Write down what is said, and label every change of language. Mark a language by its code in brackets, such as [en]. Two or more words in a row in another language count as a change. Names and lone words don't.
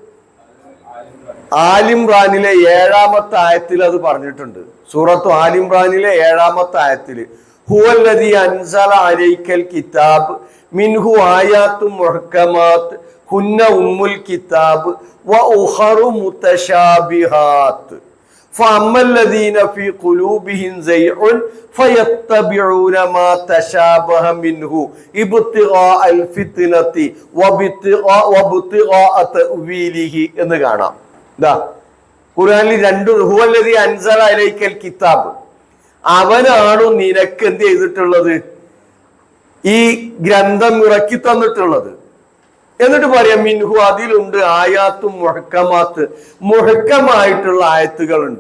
[ml] ആലിംറാനിലെ 7-ാമത്തെ ആയത്തിൽ അത് പറഞ്ഞിട്ടുണ്ട്. സൂറത്തു ആലിംറാനിലെ 7-ാമത്തെ ആയത്തില് [ar] هو الذي أنزل عليك الكتاب منه آيات محكمات هن أم الكتاب وأخر متشابهات فأما الذين في قلوبهم زيغ فيتبعون ما تشابه منه ابتغاء الفتنة وابتغاء تأويله [ml] എന്ന് കാണാം. ദാ ഖുർആനിൽ രണ്ട് [ar] هو الذي أنزل عليك الكتاب, [ml] അവനാണ് നിനക്ക് എന്ത് ചെയ്തിട്ടുള്ളത്, ഈ ഗ്രന്ഥം ഇറക്കി തന്നിട്ടുള്ളത്. എന്നിട്ട് പറയാം മിൻഹു, അതിലുണ്ട് [ar] آيات محكمات, [ml] മുഹക്കമായിട്ടുള്ള ആയത്തുകളുണ്ട്.